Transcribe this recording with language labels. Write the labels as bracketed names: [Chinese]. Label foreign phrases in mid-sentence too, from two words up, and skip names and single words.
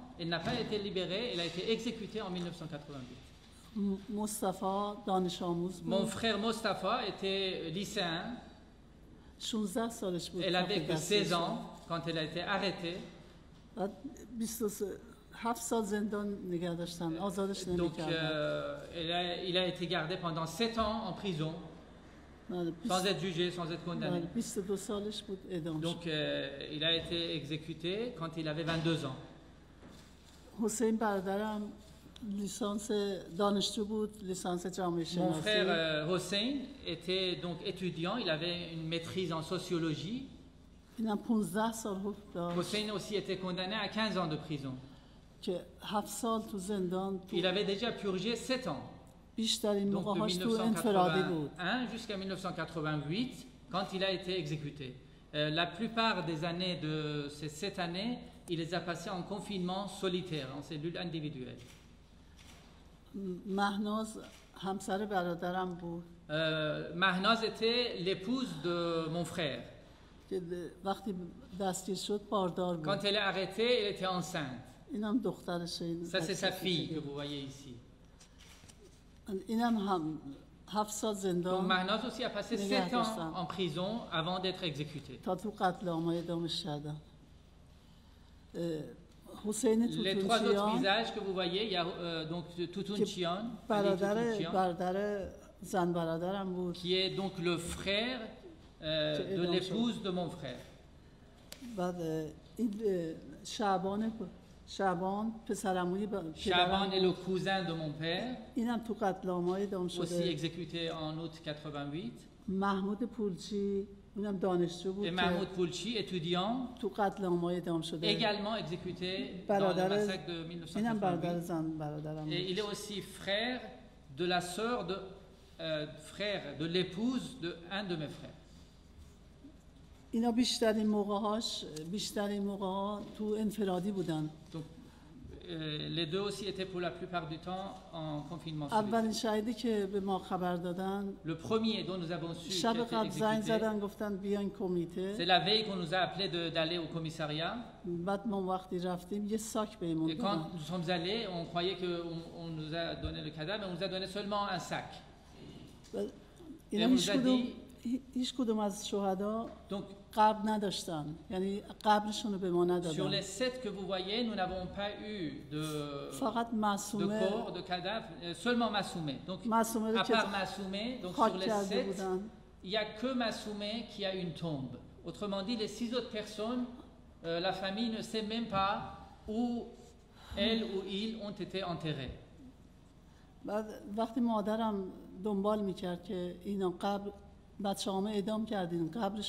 [French] Elle n'a pas été libérée, elle a été exécutée en 1988. Mon frère Mostafa était lycéen. Elle avait que 16 ans quand elle a été arrêtée. [Persian] 7 سال زندان نگه داشتن آزادش [French] Donc, [Persian] نمی‌کردن. [French] il a été gardé pendant 7 ans en prison, [Persian] بله، [French] sans être jugé, sans être condamné. [Persian] 22 سالش بود اعدام شد. [French] Donc, il a été exécuté quand il avait 22 ans. [Persian] حسین برادرم لیسانس دانشجو بود، لیسانس جامعه [French] Mon [Persian] شناسی. [French] frère Hossein était donc étudiant, il avait une maîtrise en sociologie. [Persian] اینم 15 سال حکم داشت [French] Hossein aussi était condamné à 15 ans de prison. [Persian] که 7 سال تو زندان تو [French] Il avait déjà purgé 7 ans. [Persian] بیشترین [French] Donc de [Persian] موقعهاش تو انفرادی بود. [French] 1981 jusqu'à 1988, quand il a été exécuté. La plupart des années de ces 7 années, il les a passées en confinement solitaire, en cellule individuelle. [Persian] مهناز همسر برادرم بود [French] Mahnaz était l'épouse de mon frère. [Persian] که وقتی دستگیر شد باردار بود. [French] Quand elle est arrêtée, elle était enceinte. [Persian] اینم دخترشه. این [French] Ça, c'est sa fille que vous voyez ici. [Persian] اینم هم 7 سال [French] Donc [Persian] زندان [French] Mahnaz aussi a passé [Persian] نگه [French] 7 ans [Persian] داشتم [French] en prison avant d'être exécuté. [Persian] تا تو قتل عام اعدامش کردن. حسین [French] Les 3 autres [Persian] توتونچیان [French] visages que vous voyez, il y a donc Tutunchian, Ali [Persian] برادر [French] Tutunchian, [Persian] زن برادرم بود [French] qui est donc le frère de l'épouse de mon frère. [Persian] بعد این شعبان پسرعموی [French] Shaban est le cousin de mon père, [Persian] اینم تو قتل عام اعدام [French] aussi [Persian] شده. [French] exécuté en août 88. [Persian] محمود پولچی اونم دانشجو بود [French] Et [Persian] که [French] Mahmoud Poulchi, étudiant, [Persian] تو قتل عام اعدام شده. [French] également exécuté dans le [Persian] برادر [French] massacre de [Persian] اینم برادر [French] 1988. [Persian] زن برادرم [French] Et [Persian] بود. [French] il est aussi frère de la sœur de frère de l'épouse de un de mes frères. [Persian] اینا بیشترین موقع‌ها تو انفرادی بودن. [French] Donc les deux aussi étaient pour la plupart du temps en confinement solitaire. [Persian] اولین شهیدی که به ما خبر دادن [French] Le premier dont nous avons su [Persian] شب [French] qu'il était [Persian] قبل زنگ [French] exécuté, [Persian] زدن گفتن بیاین [French] c'est [Persian] کمیته. [French] la veille qu'on nous a appelé d'aller au commissariat. [Persian] بعد ما وقتی رفتیم یه ساک بهمون [French] Et [Persian] دادن. [French] quand nous sommes allés, on croyait qu'on nous a donné le cadavre, mais on nous a donné seulement un sac. [Persian] اینا [French] on nous a [Persian] هیچ کدوم از شهدا [French] Donc [Persian] قبر نداشتن، یعنی قبرشون رو به ما [French] sur [Persian] ندادن. [French] les 7 que vous voyez, nous n'avons pas eu [Persian] فقط [French] de [Persian] معصومه [French] corps, de cadavre, seulement Massoumé. Donc [Persian] معصومه رو [French] à [Persian] که [French] part Massoumé, donc sur [Persian] خاک [French] les [Persian] کرده [French] 7, [Persian] بودن. [French] il n'y a que Massoumé qui a une tombe. Autrement dit, les 6 autres personnes, la famille ne sait même pas où elles ou ils ont été enterrés. [Persian] بعد وقتی مادرم دنبال میکرد که اینا قبر بچه‌هامو اعدام کردین قبرشون